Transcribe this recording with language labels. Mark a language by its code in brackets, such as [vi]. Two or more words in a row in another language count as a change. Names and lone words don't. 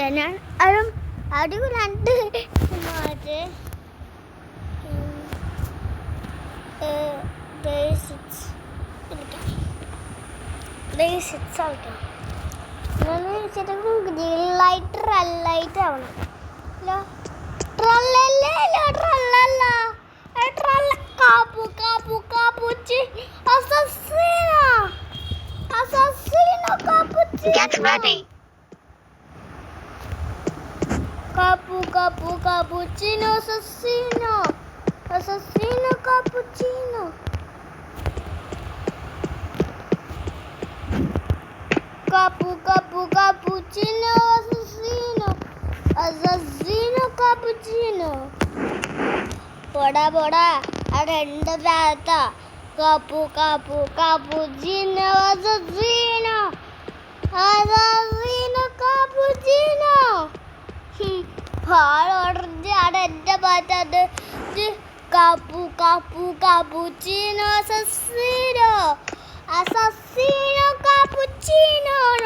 [ml] ഞാൻ അതും അടിപൊളിയാണ്ട് ലൈറ്റ് ആവണം. [it] Capo, capo, cappuccino, assassino, assassino, cappuccino. [en] Get ready. [it] Capo, capo, cappuccino, assassino, assassino, cappuccino. Capo, capo, cappuccino, assassino, assassino, cappuccino. [ml] പോടാ, പോടാ. രണ്ട് ഭാഗത്ത [it] capo capo cappuccino assassino assassino cappuccino [ml] പാടോടർജ് അവിടെ എൻ്റെ ഭാഗത്ത് [it] capo capo cappuccino assassino assassino cappuccino